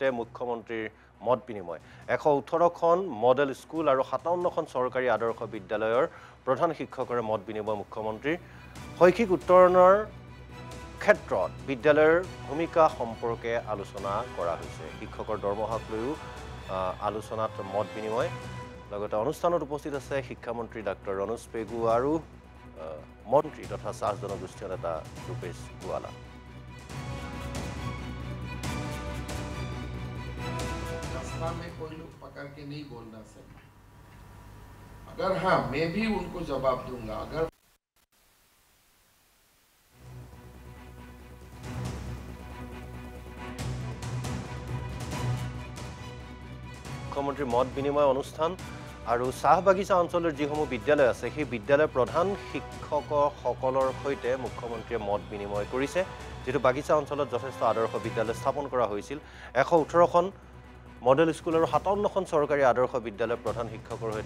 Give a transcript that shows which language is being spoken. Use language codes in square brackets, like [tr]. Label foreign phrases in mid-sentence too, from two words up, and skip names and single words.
[as] মুখ্যমন্ত্ৰীৰ মত বিনিময় 118খন মডেল স্কুল আৰু 57খন চৰকাৰী আদৰ্শ বিদ্যালয়ৰ প্ৰধান শিক্ষকৰে মত বিনিময় মুখ্যমন্ত্ৰীৰ শৈক্ষিক উত্তৰণৰ ক্ষেত্ৰত বিদ্যালয়ৰ ভূমিকা সম্পৰ্কে আলোচনা কৰা হৈছে শিক্ষকৰ দৰমহাক লৈও আলোচনাত মত বিনিময় লগতে অনুষ্ঠানত উপস্থিত আছে শিক্ষামন্ত্ৰী ডক্টৰ ৰণোজ পেগু আৰু মন্ত্ৰী তথা চাহ জনগোষ্ঠী নেতা ৰূপেশ গোৱালা [hi] में कोई लोग पकड़ के नहीं बोलना चाहिए अगर हाँ मैं भी उनको जवाब दूंगा अगर [as] মুখ্যমন্ত্ৰী মত বিনিময় অনুষ্ঠান আৰু চাহ বাগিচা অঞ্চলৰ যিসমূহ বিদ্যালয় আছে সেই বিদ্যালয়ৰ প্ৰধান শিক্ষকসকলৰ সৈতে মুখ্যমন্ত্ৰীয়ে মত বিনিময় কৰিছে যেটো বাগিচা অঞ্চলত যথেষ্ট আদৰ্শ বিদ্যালয় স্থাপন কৰা হৈছিল 118খন মডেল স্কুল আৰু 57খন চৰকাৰী আদৰ্শ বিদ্যালয়ৰ প্ৰধান শিক্ষকৰ সৈতে